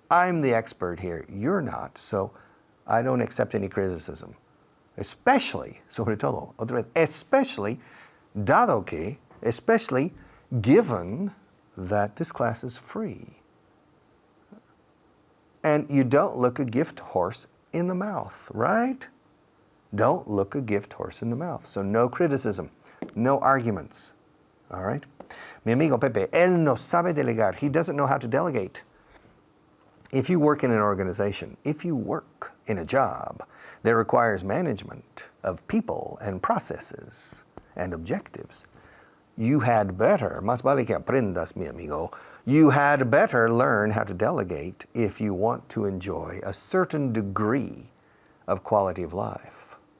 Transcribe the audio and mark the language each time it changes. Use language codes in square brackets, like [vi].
[en] I'm the expert here. You're not. So I don't accept any criticism. Especially, [es] sobre todo, otra vez, [en] especially, [es] dado que [en] especially given that this class is free. And you don't look a gift horse in the mouth, right? Don't look a gift horse in the mouth. So no criticism, no arguments, all right? [es] Mi amigo Pepe, él no sabe delegar. [en] He doesn't know how to delegate. If you work in an organization, if you work in a job that requires management of people and processes and objectives, you had better, [es] más vale que aprendas, mi amigo, [en] you had better learn how to delegate if you want to enjoy a certain degree of quality of life.